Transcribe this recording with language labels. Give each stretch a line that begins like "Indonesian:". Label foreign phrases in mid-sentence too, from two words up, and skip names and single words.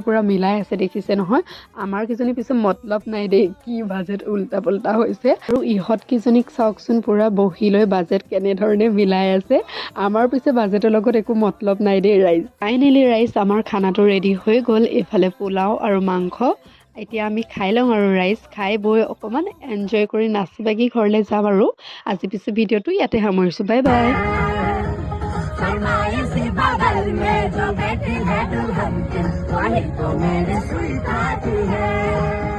Assamese: পুৰা মিলাই আছে দেখিছে নহয় আমাৰ কিজনী পিছে মতলব নাই দেই কি বাজেট উল্টা পুল্টা হৈছে আৰু ইহঁত কিজনীক চাওকচোন পুৰা বহি লৈ বাজেট কেনেধৰণে মিলাই আছে আমাৰ পিছে বাজেটৰ লগত একো মতলব নাই দেই ৰাইজ ফাইনেলি ৰাইজ আমাৰ খানাটো ৰেডি হৈ গ'ল এইফালে পোলাও আৰু মাংস এতিয়া আমি খাই লওঁ আৰু ৰাইজ খাই বৈ অকণমান এনজয় কৰি নাচি বাগি ঘৰলৈ যাম আৰু আজি পিছে ভিডিঅ'টো ইয়াতে সামৰিছোঁ
English: bye bye
Hindi: शर्माए सी बगल में जो बैठी है दुल्हन वही तो मेरी स्वीट है